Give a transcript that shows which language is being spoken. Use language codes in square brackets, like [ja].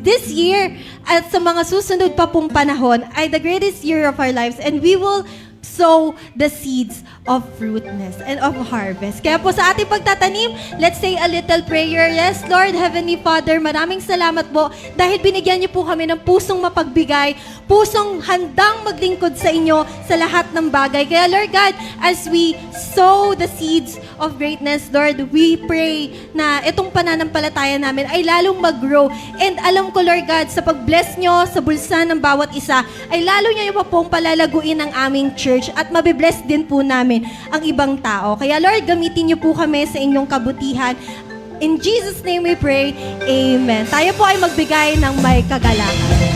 [en] This year, [tl] at sa mga susunod pa pong panahon, [en] ay the greatest year of our lives, and we will sow the seeds of fruitfulness and of harvest. [tl] Kaya po sa ating pagtatanim, [en] let's say a little prayer. [tl] Yes, Lord, Heavenly Father, maraming salamat po dahil binigyan niyo po kami ng pusong mapagbigay, pusong handang maglingkod sa inyo sa lahat ng bagay. [en] Kaya Lord God, as we sow the seeds of greatness, Lord, we pray [tl] na itong pananampalataya namin ay lalong mag-grow. And alam ko, Lord God, sa pag-bless nyo sa bulsa ng bawat isa, ay lalo nyo pa pong palalaguin ang aming church at mabibless din po namin ang ibang tao. Kaya Lord, gamitin niyo po kami sa inyong kabutihan. [en] In Jesus' name we pray, Amen. [tl] Tayo po ay magbigay ng may kagalakan.